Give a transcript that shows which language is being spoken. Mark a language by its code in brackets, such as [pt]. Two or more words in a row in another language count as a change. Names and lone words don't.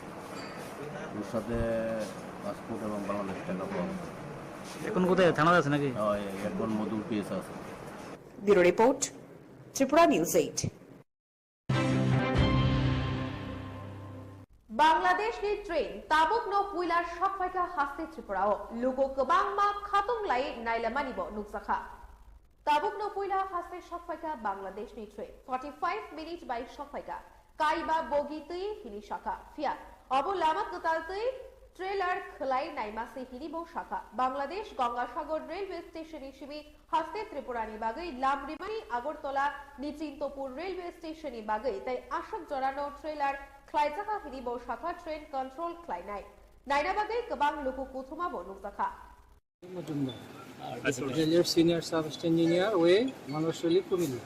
[bn] ওর সাথে পাসপোর্ট এবং বাংলাদেশ টাকা পাওয়া। এখন কোথায়? থানাতে আছে নাকি? এখন মধুর কেস আছে। ব্যুরো রিপোর্ট, ত্রিপুরা নিউজ 8। [trp] বাংলাদেশ ni train tabuk no puilar shokfaika haste Tripurao lugo kebang ma khatung lai nailamani bo nuksakha tabuk no puila haste shokfaika Bangladesh ni train 45 minutes by shokfaika kaiba bogi tui hini shaka fia obo lama katal tui trailer khlai naimase hini bo shaka Bangladesh Gangasagar railway station হিসেবে হাসতে ত্রিপুরানি বাগৈ লামরিমানি আগরতলা নিচিন্তপুর রেলওয়ে স্টেশনে বাগৈ তাই আশক জড়ানো ট্রেলার খ্লাইজাখা হিনিব শাখা ট্রেন কন্ট্রোল খ্লাইনাই নাইনাবাগৈ গোবাং লুকু কুথুমা বনুজাখা [bn] রেলওয়ে সিনিয়র সাব ইঞ্জিনিয়ার ওয়ে মানুষলি কুমিল্লা।